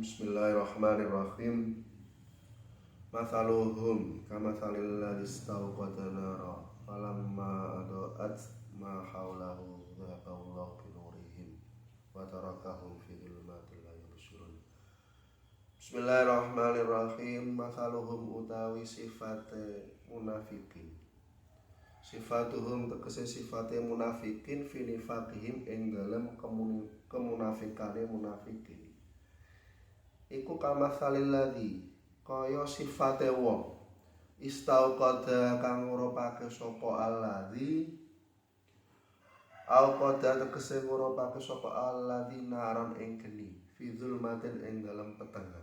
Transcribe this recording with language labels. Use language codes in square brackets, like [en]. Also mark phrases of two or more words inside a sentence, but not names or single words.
[ar] بسم الله الرحمن الرحيم مثلهم كمثل الذي استوقد نارا فلما أضاءت ما حوله ذهب الله بنورهم وتركهم في ظلمات لا يبصرون. بسم الله الرحمن الرحيم. [jv] Mathaluhum utawi sifate munafikin. Sifatuhum tegese sifate munafikin [ar] في نفاقهم [jv] ing dalem kemunafikane munafikin. Iku [ar] كمثل الذي [jv] kaya sifate wong istauqada kang ngurupake sapa [ar] الذي أوقد [jv] tegese ngurupake sapa [ar] الذي نارا [jv] ing geni [ar] في ظلمات [jv] ing dalem petengan.